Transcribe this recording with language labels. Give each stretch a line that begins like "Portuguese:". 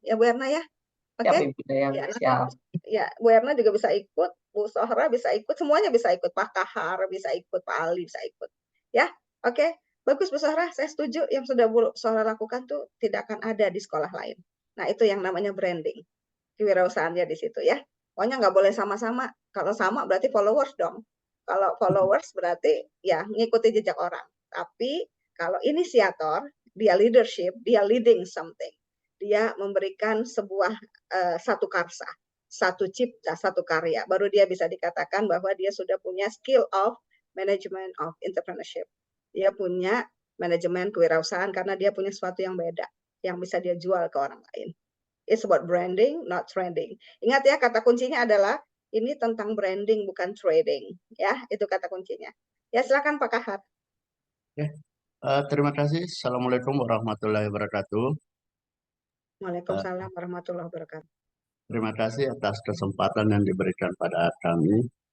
Indonesian: Ya Bu Erna ya. Oke. Ya, Bu Erna juga bisa ikut, Bu Sohra bisa ikut, semuanya bisa ikut, Pak Kahar bisa ikut, Pak Ali bisa ikut. Ya, oke. Bagus Bu Sohra, saya setuju yang sudah Bu Sohra lakukan tuh tidak akan ada di sekolah lain. Nah, itu yang namanya branding. Kewirausahaannya di situ ya. Pokoknya nggak boleh sama-sama. Kalau sama berarti followers dong. Kalau followers berarti ya ngikuti jejak orang. Tapi kalau inisiator, dia leadership, dia
English: leading something.
Indonesian: Dia memberikan sebuah satu karsa, satu cipta, satu karya. Baru dia bisa dikatakan bahwa dia sudah punya
English: skill of management of entrepreneurship.
Indonesian: Dia punya manajemen kewirausahaan karena dia punya sesuatu yang beda yang bisa dia jual ke orang lain.
English: It's about branding, not trending.
Indonesian: Ingat ya, kata kuncinya adalah ini tentang branding bukan trading. Ya, itu kata kuncinya. Ya, silakan Pak Kahar. Terima kasih. Assalamualaikum warahmatullahi wabarakatuh. Waalaikumsalam warahmatullahi wabarakatuh. Terima kasih atas kesempatan yang diberikan pada kami.